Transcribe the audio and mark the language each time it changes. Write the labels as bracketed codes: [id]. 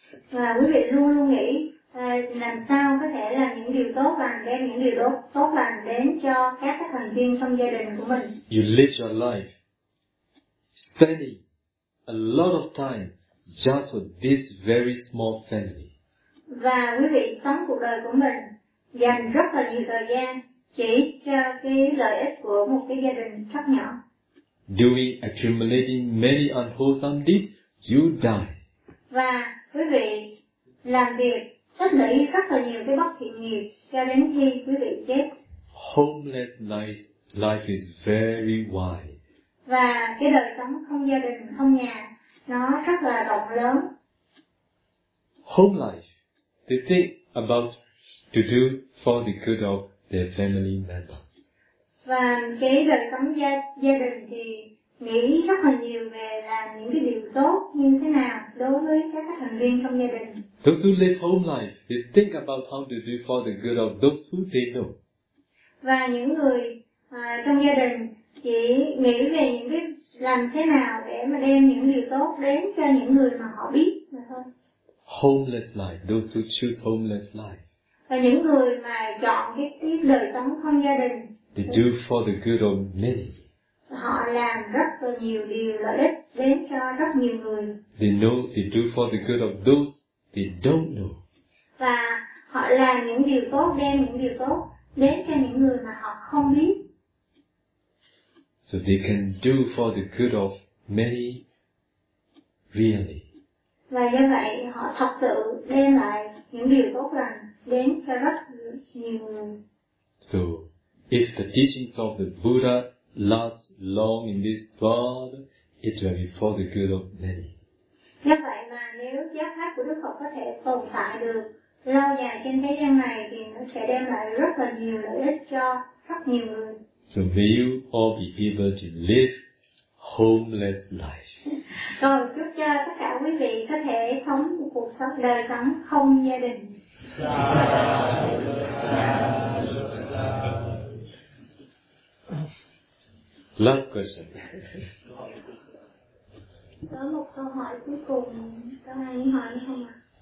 [vi] Và quý vị luôn luôn nghĩ làm sao có thể làm những điều tốt lành, đem những điều tốt lành đến cho các thành viên trong gia đình của mình. [en] You live your life spending a lot of time just for this very small family. [vi] Và quý vị sống cuộc đời của mình dành rất là nhiều thời gian chỉ cho cái lợi ích của một cái gia đình rất nhỏ. [en] Doing accumulating many unwholesome deeds, you die. [vi] Và quý vị làm việc tích lũy rất là nhiều cái bất thiện nghiệp cho đến khi quý vị chết. [en] Homeless life is very wide. [vi] Và cái đời sống không gia đình không nhà nó rất là rộng lớn. [en] Home life, they think about to do for the good of their family member. [vi] Và cái đời sống gia đình thì nghĩ rất là nhiều về làm những cái điều tốt như thế nào đối với các thành viên trong gia đình. [en] Those who live home life, they think about how to do for the good of those who they know. [vi] Và những người trong gia đình chỉ nghĩ về những cái làm thế nào để mà đem những điều tốt đến cho những người mà họ biết mà thôi. [en] Homeless life, those who choose homeless life. [vi] Và những người mà chọn cái đời sống không gia đình, [en] they do for the good of many. [vi] Họ làm rất là nhiều điều lợi ích đến cho rất nhiều người. [en] They know they do for the good of those they don't know. [vi] Và họ làm những điều tốt, đem những điều tốt đến cho những người mà họ không biết. [en] So they can do for the good of many, really. [vi] Và do vậy họ thật sự đem lại những điều tốt lành đến cho rất nhiều người. [en] So, if the teachings of the Buddha last long in this world, it will be for the good of many. [vi] Do vậy mà nếu giáo pháp của Đức Phật có thể tồn tại được lâu dài trên thế gian này thì nó sẽ đem lại rất là nhiều lợi ích cho rất nhiều người. [en] So may you all be able to live homeless life. [vi] Rồi chúc cho tất cả quý vị có thể sống một cuộc sống đời sống không gia đình. [en] Last question. [vi] Có một câu hỏi cuối cùng, các anh hỏi không ạ?